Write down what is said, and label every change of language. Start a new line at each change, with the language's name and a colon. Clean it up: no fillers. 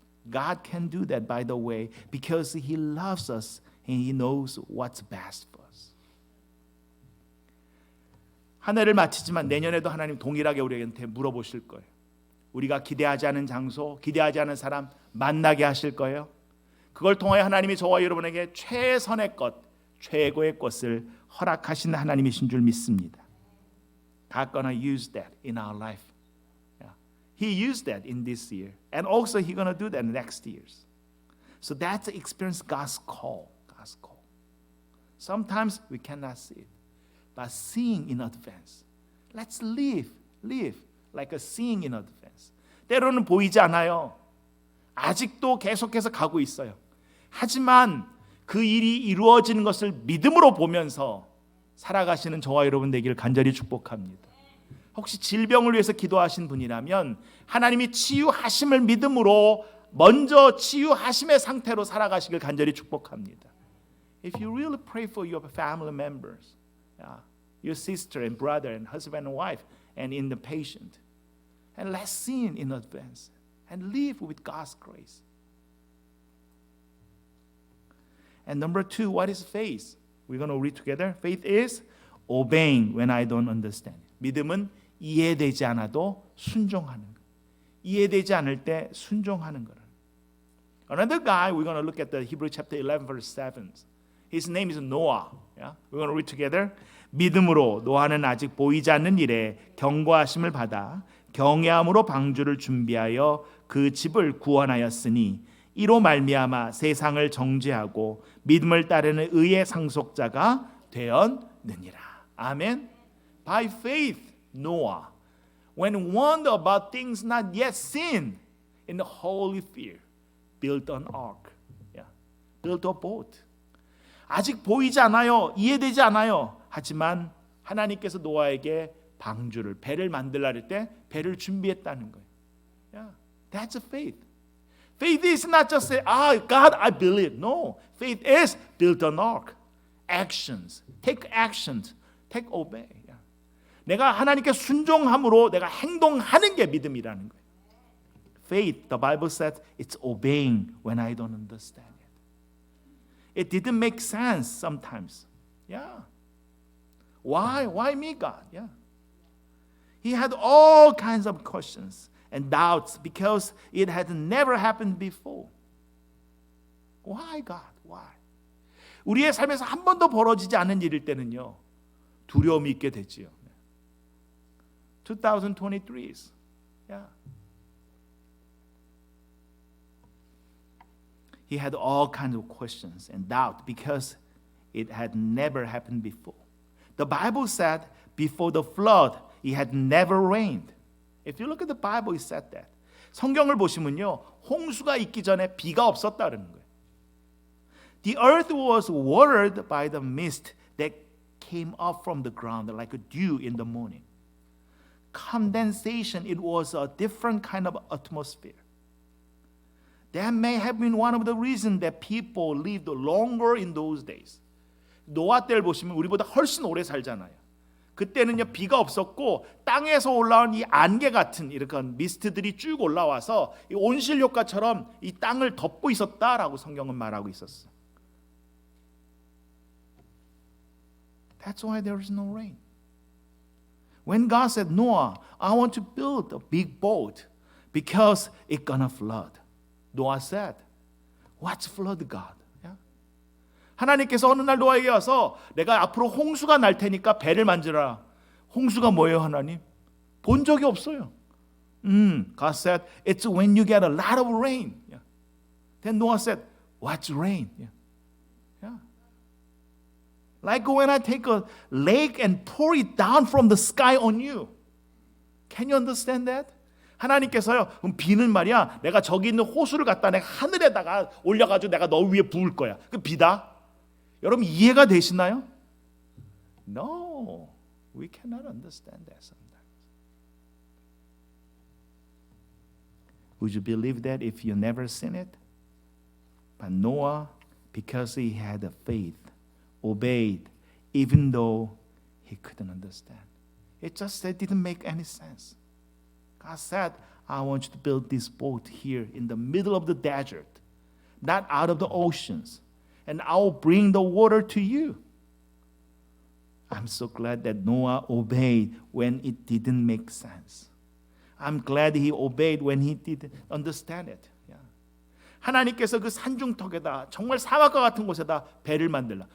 English: God can do that, by the way, because He loves us and He knows what's best for us.
Korean: 한 해를 마치지만 내년에도 하나님 동일하게 우리한테 물어보실 거예요. 우리가 기대하지 않은 장소, 기대하지 않은 사람 만나게 하실 거예요. 그걸 통하여 하나님이 저와 여러분에게 최선의 것, 최고의 것을 허락하신 하나님이신 줄 믿습니다.
English: God gonna use that in our life. He used that in this year, and also He's gonna do that in next years. So that's experience God's call. God's call. Sometimes we cannot see it, but seeing in advance. Let's live like a seeing in advance.
Korean: 때로는 보이지 않아요. 아직도 계속해서 가고 있어요. 하지만 그 일이 이루어지는 것을 믿음으로 보면서 살아가시는 저와 여러분 되기를 간절히 축복합니다. 혹시 질병을 위해서 기도하신 분이라면 하나님이 치유하심을 믿음으로 먼저 치유하심의 상태로 살아가시길 간절히 축복합니다.
English: If you really pray for your family members, your sister and brother and husband and wife and in the patient, and let's sin in advance and live with God's grace. And number 2, what is faith? We're going to read together. Faith is obeying when I don't understand.
Korean: 믿음은 이해되지 않아도 순종하는 것. 이해되지 않을 때 순종하는 거라.
English: Another guy, we're going to look at the Hebrew chapter 11 verse 7. His name is Noah. Yeah? We're going to read together.
Korean: 믿음으로 노아는 아직 보이지 않는 일에 경고하심을 받아 경외함으로 방주를 준비하여 그 집을 구원하였으니 이로 말미암아 세상을 정죄하고 믿음을 따르는 의의 상속자가 되었느니라. 아멘.
English: By faith, Noah, when warned about things not yet seen, in the holy fear, built an ark. Yeah. Built a boat.
Korean: 아직 보이지 않아요. 이해되지 않아요. 하지만 하나님께서 노아에게 방주를, 배를 만들라 할 때 배를 준비했다는 거예요.
English: Yeah. That's a faith. Faith is not just say, God, I believe. No. Faith is build an ark. Actions. Take actions. Take obey. Yeah.
Korean: 내가 하나님께 순종함으로 내가 행동하는 게 믿음이라는 거예요.
English: Faith, the Bible says, it's obeying when I don't understand it. It didn't make sense sometimes. Yeah. Why? Why me, God? Yeah. He had all kinds of questions and doubts because it had never happened before. Why, God? Why?
Korean: 우리의 삶에서 한 번도 벌어지지 않은 일일 때는요, 두려움이 있게 되지요.
English: 2023s. Yeah. He had all kinds of questions and doubt because it had never happened before. The Bible said before the flood, it had never rained. If you look at the Bible, it said that.
Korean: 성경을 보시면요, 홍수가 있기 전에 비가 없었다는 거예요.
English: The earth was watered by the mist that came up from the ground like a dew in the morning. Condensation, it was a different kind of atmosphere. That may have been one of the reasons that people lived longer in those days.
Korean: 노아 때를 보시면 우리보다 훨씬 오래 살잖아요. 그때는요, 비가 없었고 땅에서 올라온 이 안개 같은 이런 미스트들이 쭉 올라와서 이 온실 효과처럼 이 땅을 덮고 있었다라고 성경은 말하고 있었어.
English: That's why there is no rain. When God said, Noah, I want to build a big boat because it's gonna flood. Noah said, what's flood, God? Yeah?
Korean: 하나님께서 어느 날 노아에게 와서 내가 앞으로 홍수가 날 테니까 배를 만들어라. 홍수가 뭐예요, 하나님? 본 적이 없어요.
English: God said, it's when you get a lot of rain. Yeah. Then Noah said, what's rain? Yeah. Yeah. Like when I take a lake and pour it down from the sky on you. Can you understand that?
Korean: 하나님께서요, 비는 말이야, 내가 저기 있는 호수를 갖다 내가 하늘에다가 올려가지고 내가 너 위에 부을 거야. 그 비다. 여러분 이해가 되시나요?
English: No, we cannot understand that sometimes. Would you believe that if you never seen it? But Noah, because he had a faith, obeyed, even though he couldn't understand. It just didn't make any sense. God said, I want you to build this boat here in the middle of the desert, not out of the oceans, and I will bring the water to you. I'm so glad that Noah obeyed when it didn't make sense. I'm glad he obeyed when he didn't understand it. Yeah.
Korean: 하나님께서 그 산중턱에다 정말 사막과 같은 곳에다 배를 만들라.